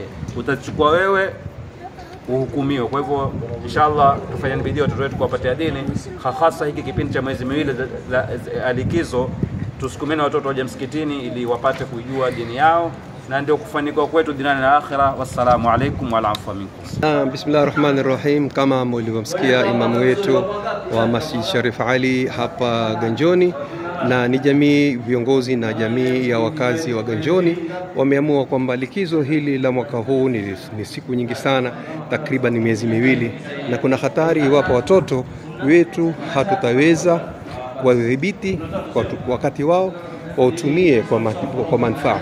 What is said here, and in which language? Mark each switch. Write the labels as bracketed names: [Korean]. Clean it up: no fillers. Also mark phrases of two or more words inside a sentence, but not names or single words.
[Swahili] Utachukua wewe uhukumiwe. Kwa hivyo inshallah tufanye bidii watoto wetu kuwapatia dini, hasa hiki kipindi cha mwezi miwili likizo. Tusukumeni watoto waje msikitini ili wapate kujua dini yao, na ndio kufanikiwa kwetu duniani na akhira. [Arabic] والسلام عليكم وعفوا منكم. Bismillahirrahmanirrahim. [Swahili] Kama mlivyomsikia imamu wetu wa Masjid Sharif Ali hapa Ganjoni, na ni jamii, viongozi na jamii ya wakazi wa Ganjoni wameamua kwamba likizo hili la mwaka huu ni siku nyingi sana, takriban miezi miwili, na kuna hatari iwapo watoto wetu hatutaweza kuwadhibiti kwa wakati wao wautumie kwa manufaa.